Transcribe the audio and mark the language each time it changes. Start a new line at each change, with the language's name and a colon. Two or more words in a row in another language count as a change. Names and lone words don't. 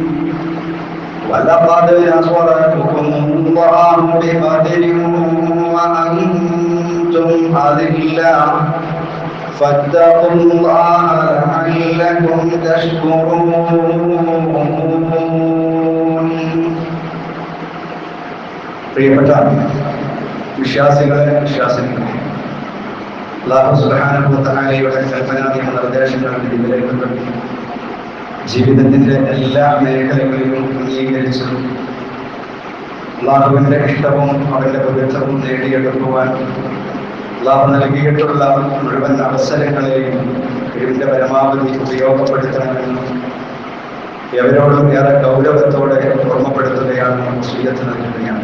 Arabic: ولقد نصركم الله ببدر وأنتم أذلة فاتقوا الله لعلكم تشكرون.
Malayalam: പ്രിയപ്പെട്ട വിശ്വാസികളെ വിശ്വാസികളെ, അല്ലാഹു
Arabic: سبحانه وتعالى
Malayalam: കൽപ്പനാദീന നിർദ്ദേശങ്ങൾ നിലനിൽക്കുന്നു. ജീവിതത്തിന്റെ എല്ലാ മേഖലകളിലും അംഗീകരിച്ചു അല്ലാഹുവിന്റെ ഇഷ്ടവും അവന്റെ പവിത്രവും നേടിയെടുക്കുവാൻ അല്ലാഹു നൽകിയിട്ടുള്ള മുഴുവൻ അവസരങ്ങളെയും ഇതിന്റെ പരമാവധി ഉപയോഗപ്പെടുത്തണമെന്നും എവരോടും ഏറെ ഗൗരവത്തോടെ ഓർമ്മപ്പെടുത്തുകയാണ്, വസിയ്യത്ത് നൽകുകയാണ്.